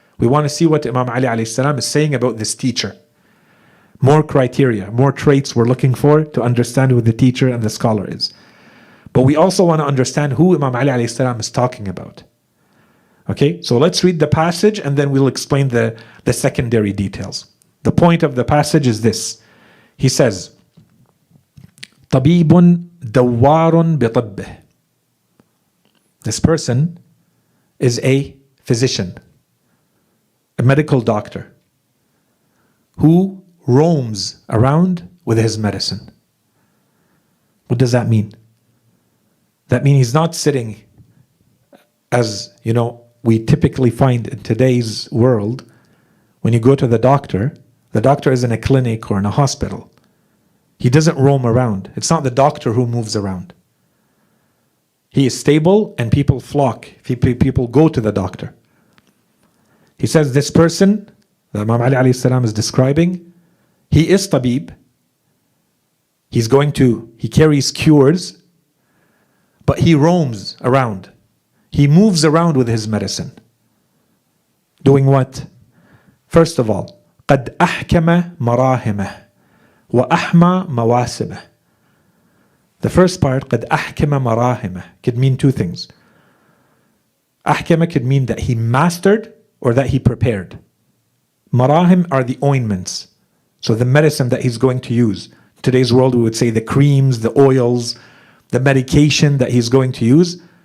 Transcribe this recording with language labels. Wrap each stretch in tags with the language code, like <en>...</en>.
<en>We want to see what Imam Ali alayhi salam is saying about this teacher. More criteria, more traits we're looking for to understand who the teacher and the scholar is. But we also want to understand who Imam Ali alayhi salam is talking about. Okay, so let's read the passage and then we'll explain the secondary details. The point of the passage is this. He says,</en> <ar>طبيب دوار بطبه.</ar> <en>This person is a physician, a medical doctor, who roams around with his medicine. What does that mean? That means he's not sitting, as you know, we typically find in today's world, when you go to the doctor is in a clinic or in a hospital. He doesn't roam around. It's not the doctor who moves around. He is stable and people flock. People go to the doctor. He says this person that Imam Ali alayhi salam is describing, he is tabib. He carries cures, but he roams around. He moves around with his medicine. Doing what? First of all,</en> <ar>قد أحكم مراهمه وأحمى مواسمه.</ar> <en>The first part,</en> <ar>قد أحكم مراهمه,</ar> <en>could mean 2 things. أحكم could mean that he mastered or that he prepared. Marahim are the ointments. So the medicine that he's going to use. In today's world we would say the creams, the oils, the medication that he's going to use.</en>